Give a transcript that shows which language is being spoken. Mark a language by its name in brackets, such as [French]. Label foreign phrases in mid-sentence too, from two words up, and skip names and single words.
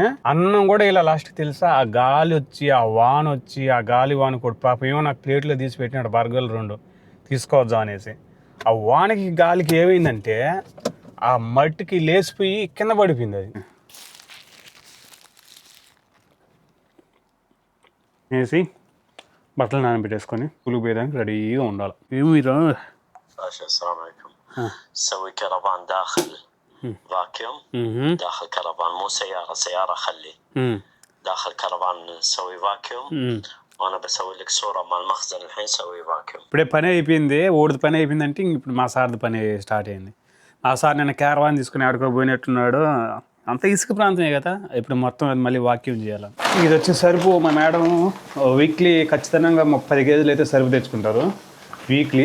[Telugu] అన్నం కూడా ఇలా లాస్ట్కి తెలుసా ఆ గాలి వచ్చి ఆ వాన వచ్చి ఆ గాలి వాన కూడా పాప ఏమో నాకు ప్లేట్లో తీసి పెట్టినాడు బర్గర్లు 2 తీసుకోవద్దాం అనేసి. ఆ వానకి గాలికి ఏమైందంటే ఆ మట్టికి లేచిపోయి కింద పడిపోయింది. అది వేసి బట్టలు నానబెట్టేసుకొని పులుగు పోయేదానికి రెడీగా ఉండాలి. మీరు [Arabic] السلام عليكم. سوي كرفان داخل فاكيوم داخل كرفان مو سيارة خلي داخل كرفان نسوي فاكيوم وانا بسوي لك صورة مال المخزن الحين سوي فاكيوم. [Telugu] ఇప్పుడే పని అయిపోయింది. ఓడిది పని అయిపోయిందంటే ఇప్పుడు మా సార్ది పని స్టార్ట్ అయింది. మా సార్ నేను క్యారవాన్ తీసుకుని ఆడుకోబోయినట్టున్నాడు. అంత ఇసుక ప్రాంతమే కదా ఇప్పుడు మొత్తం అది మళ్ళీ వాక్యూమ్ చేయాలి. ఇది వచ్చి సరుపు మా మేడం వీక్లీ ఖచ్చితంగా 30 కేజీలు అయితే సరుపు తెచ్చుకుంటారు వీక్లీ.